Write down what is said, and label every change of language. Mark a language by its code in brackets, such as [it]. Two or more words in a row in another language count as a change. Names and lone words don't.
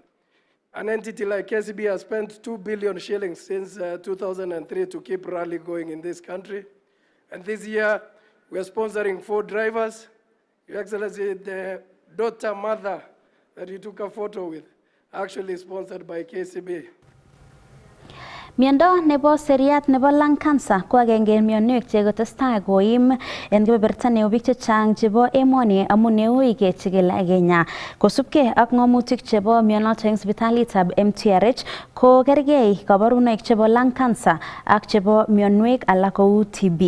[en] An entity like KCB has spent 2 billion shillings since 2003 to keep rally going in this country. And this year, we are sponsoring 4 drivers. Your Excellency, the daughter mother that you took a photo with, actually sponsored by KCB. [kln] Miondo nebo seriat nebo [en] lung cancer [kln] ko agenge en mionwek che kotestai koim en kebeberta neo biik chechang chebo emoni amun neui kechigil Kenya. Kosubkei ak ng'omutik chebo mionoto en sipitalitab MTRH ko kergei kabarunoik chebo [en] lung cancer [kln] ak chebo mionwek alak kou TB.